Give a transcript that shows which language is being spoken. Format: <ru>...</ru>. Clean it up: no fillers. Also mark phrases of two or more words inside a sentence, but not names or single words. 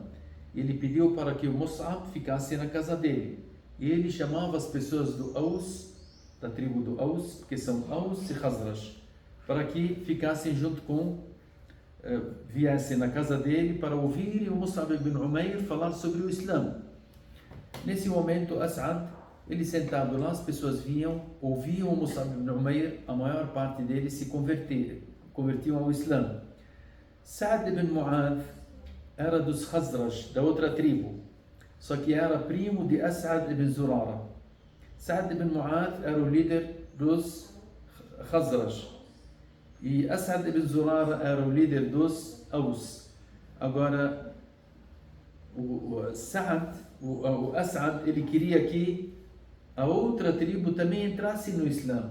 <pt>Ele pediu para que o Mus'ab ficasse na casa dele, e ele chamava as pessoas do Aus, da tribo do Aus, porque são Aus e Khazraj, para que ficassem junto viessem na casa dele para ouvirem o Mus'ab ibn Umair falar sobre o Islã. Nesse momento, As'ad, ele sentado lá, as pessoas ouviam o Mus'ab ibn Umair, a maior parte deles se convertiam ao Islã. Sa'd ibn Mu'adh era dos Khazraj, da outra tribo, só que era primo de As'ad ibn Zurara. Sa'd ibn Mu'adh era o líder dos Khazraj e As'ad ibn Zurara era o líder dos Aus. Agora, o As'ad, ele queria que a outra tribo também entrasse no Islã.</pt>